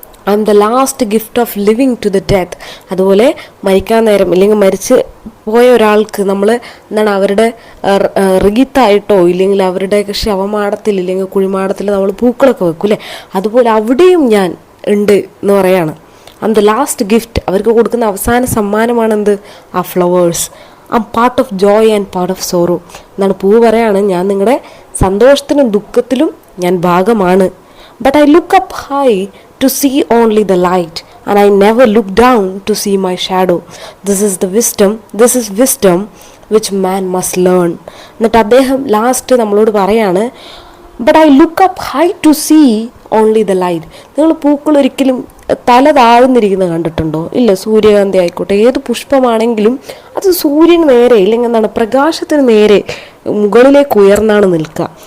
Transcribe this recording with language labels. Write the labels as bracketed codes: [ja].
[en] I am the last gift of living to the death, [ml] അതുപോലെ മരിക്കാൻ നേരം, ഇല്ലെങ്കിൽ മരിച്ച് പോയ ഒരാൾക്ക് നമ്മൾ എന്താണ് അവരുടെ റീത്തായിട്ടോ, ഇല്ലെങ്കിൽ അവരുടെ ശവമാടത്തിൽ, ഇല്ലെങ്കിൽ കുഴിമാടത്തിൽ നമ്മൾ പൂക്കളൊക്കെ വെക്കും അല്ലേ. അതുപോലെ അവിടെയും ഞാൻ ഉണ്ട് എന്ന് പറയാണ്. [en] I am the last gift, [ml] അവർക്ക് കൊടുക്കുന്ന അവസാന സമ്മാനമാണെന്ത്? ആ flowers. [en] I am part of joy and part of sorrow [ml] എന്നാണ് പൂ പറയാണ്. ഞാൻ നിങ്ങളുടെ സന്തോഷത്തിനും ദുഃഖത്തിലും ഞാൻ ഭാഗമാണ്. [en] But I look up high to see only the light, and I never look down to see my shadow. This is wisdom which man must learn. [ml] എന്നിട്ട് അദ്ദേഹം ലാസ്റ്റ് നമ്മളോട് പറയാണ്, [en] But I look up high to see only the light. [ml] നിങ്ങൾ പൂക്കൾ ഒരിക്കലും തല താഴ്ന്നിരിക്കുന്നത് കണ്ടിട്ടുണ്ടോ? ഇല്ല. സൂര്യകാന്തി ആയിക്കോട്ടെ, ഏത് പുഷ്പമാണെങ്കിലും അത് സൂര്യന് നേരെ, ഇല്ലെങ്കിൽ എന്താണ് പ്രകാശത്തിന് നേരെ മുകളിലേക്ക് ഉയർന്നാണ് നിൽക്കുക.